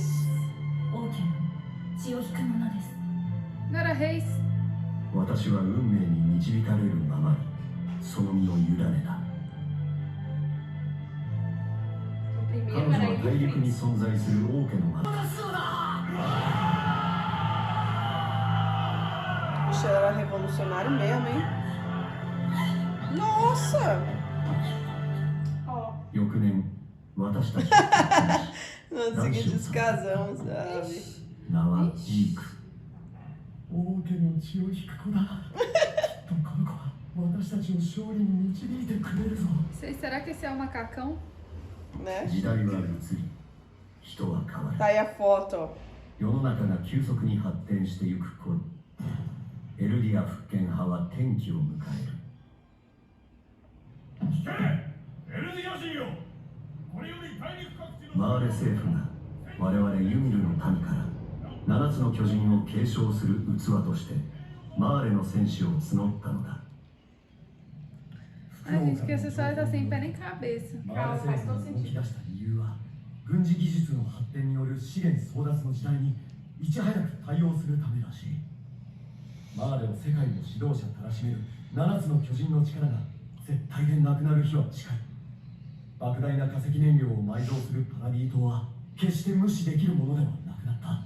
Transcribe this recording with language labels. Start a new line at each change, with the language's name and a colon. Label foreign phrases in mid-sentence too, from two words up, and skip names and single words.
Japanese: 王家の血を引く者です。 Nora Reis。私は運命に導かれるままにその身を委ねた。
Portuguese: O
Japanese: 彼
Portuguese: primeiro
Japanese: 女
Portuguese: era
Japanese: は
Portuguese: ele
Japanese: 大
Portuguese: e
Japanese: 陸
Portuguese: o
Japanese: に
Portuguese: Fritz.
Japanese: 存在する王家のま
Portuguese: Puxa, ela era revolucionário mesmo, hein? Nossa! Ó,
Japanese: 翌年、私たちは
Portuguese: No seguinte, nos casamos, sabe?
Japanese: 名はジーク。王家の血を引く子だ。きっとこの子は私たちを勝利に導いてくれるぞ。
Portuguese: Será que esse é o macacão? Né?
Japanese: 時代は移り、人は変わる。
Portuguese: Tá aí a foto, ó.
Japanese: 世の中が急速に発展していく頃、エルディア復権派は転機を迎える。聞け、エルディア人よ。これより大陸各地のマーレ政府が我々ユミルの民から7つの巨人を継承する器としてマーレの戦士を募ったのだ。
Portuguese: Ai, gente, que essa história tá sem pé nem cabeça.
Japanese: マーレ政府が動き出した理由は、軍事技術の発展による資源争奪の時代にいち早く対応するためらしい。マーレを世界の指導者たらしめる7つの巨人の力が絶対でなくなる日は近い。莫大な化石燃料を埋蔵するパラディ島は決して無視できるものではなくなった。